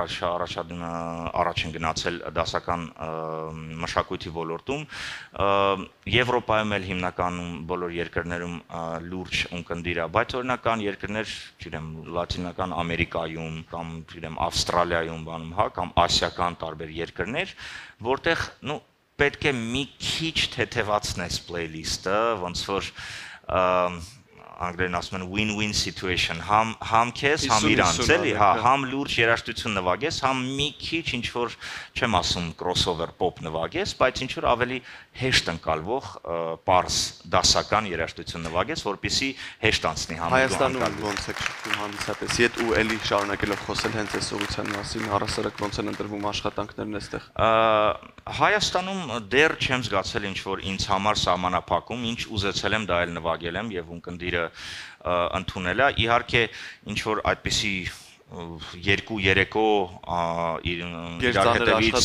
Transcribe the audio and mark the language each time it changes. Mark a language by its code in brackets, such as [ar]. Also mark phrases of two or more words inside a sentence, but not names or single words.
[hy] առաջ են գնացել դասական մշակույթի ոլորտում Եվրոպայում էլ հիմնականում բոլոր երկրներում լուրջ ունկնդիր է, բայց օրինական երկրներ, չգիտեմ, Լատինական Ամերիկայում կամ չգիտեմ Ավստրալիայում բանում, հա, կամ ասիական տարբեր երկրներ, որտեղ պետք է մի քիչ թեթևացնես playlist-ը, ոնց որ անգլերեն ասում են [en] win-win situation, [hy] համ քեզ, համ իրանց, էլի, հա, համ լուրջ երաժշտություն նվագես, համ մի քիչ ինչ որ, չեմ ասում [en] crossover pop [hy] նվագես, բայց ինչ որ ավելի հեշտ ընկալվող պարզ դասական երաժշտություն նվագես, որպեսզի հեշտ անցնի համերգը։ Հայաստանում ոնց է շփվում հանդիսատեսի հետ ու էլի շարունակելով խոսել հենց այս ուղղության մասին, առասարակ ոնց են ընտրվում աշխատանքներն այստեղ։ Հայաստանում դեռ չեմ զգացել ինչ որ ինձ համար սահմանափակում, ինչ ուզեցել եմ դա էլ նվագել եմ եւ ունկնդիրը ունկնդիրը ընդունել է, իհարկե ինչ որ այդպիսի 2-3 իրար հետևից